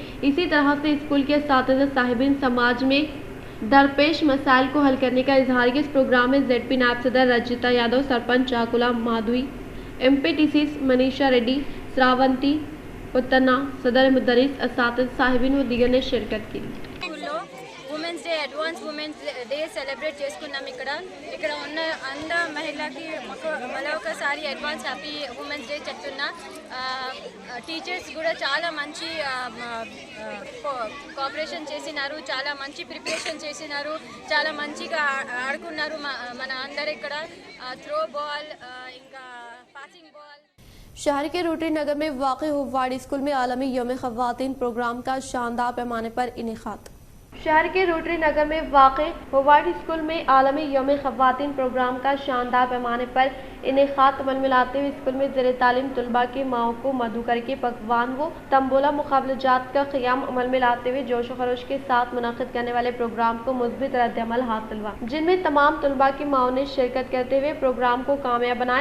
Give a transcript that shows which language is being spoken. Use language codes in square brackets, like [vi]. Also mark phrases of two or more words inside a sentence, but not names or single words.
[ur] اسی طرح سے اسکول کے اساتذہ صاحبین سماج میں درپیش مسائل کو حل کرنے کا اظہار کیا۔ اس پروگرام میں ZP نائب صدر رجیتا یادو، سرپنچ چاکولا مادھوی، MPTCs منیشا ریڈی، سراونتی پتنا، صدر مدرس، اساتذہ صاحبین و دیگر نے شرکت کی۔ [en] woman women's day advance women's day celebrate చేసుకున్నాం. [te] ఇక్కడ ఉన్న అంద మహిళకి మరొకసారి [en] advance happy women's day [te] చెప్తున్నా. టీచర్స్ కూడా చాలా మంచి కోఆపరేషన్ చేసినారు, చాలా మంచి ప్రిపరేషన్ చేసినారు, చాలా మంచిగా ఆడుకున్నారు మన అందరు. [en] ఇక్కడ throw ball ఇంకా passing ball. [ur] شہر کے روٹری نگر میں واقعی ہواڑی اسکول میں عالمی یوم خواتین پروگرام کا شاندار پیمانے پر انعقاد. شہر کے روٹری نگر میں واقعی ہواڑی اسکول میں عالمی یوم خواتین پروگرام کا شاندار پیمانے پر انعقاد عمل میں لاتے ہوئے اسکول میں زیر تعلیم طلبہ کی ماؤں کو مدھو کرکے پکوان و تمبولا مقابلہ جات کا قیام عمل میں لاتے ہوئے جوش و خروش کے ساتھ منعقد کرنے والے پروگرام کو مثبت رد عمل حاصل ہوا، جن میں تمام طلبہ کی ماؤں نے شرکت کرتے ہوئے پروگرام کو کامیاب بنائے.